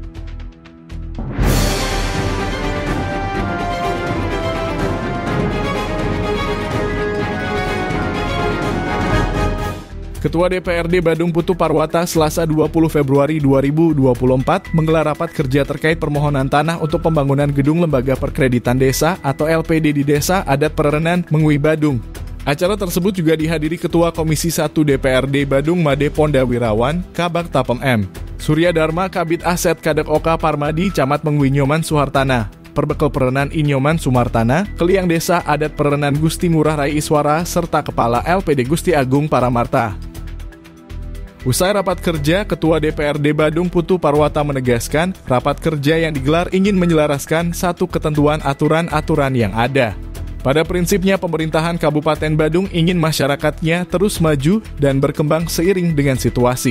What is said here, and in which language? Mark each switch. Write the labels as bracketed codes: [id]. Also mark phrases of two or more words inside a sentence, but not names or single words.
[id] Ketua DPRD Badung Putu Parwata Selasa 20 Februari 2024 menggelar rapat kerja terkait permohonan tanah untuk pembangunan gedung Lembaga Perkreditan Desa atau LPD di Desa Adat Pererenan Mengui Badung. Acara tersebut juga dihadiri Ketua Komisi 1 DPRD Badung Made Ponda Wirawan, Kabak Tapem M. Surya Dharma Kabid Aset Kadek Oka Parmadi Camat Mengui Nyoman Suhartana. Perbekel Pererenan Inyoman Sumartana, Keliang Desa Adat Pererenan Gusti Ngurah Rai Iswara, serta Kepala LPD Gusti Agung Paramarta. Usai rapat kerja, Ketua DPRD Badung Putu Parwata menegaskan, rapat kerja yang digelar ingin menyelaraskan satu ketentuan aturan-aturan yang ada. Pada prinsipnya, pemerintahan Kabupaten Badung ingin masyarakatnya terus maju dan berkembang seiring dengan situasi.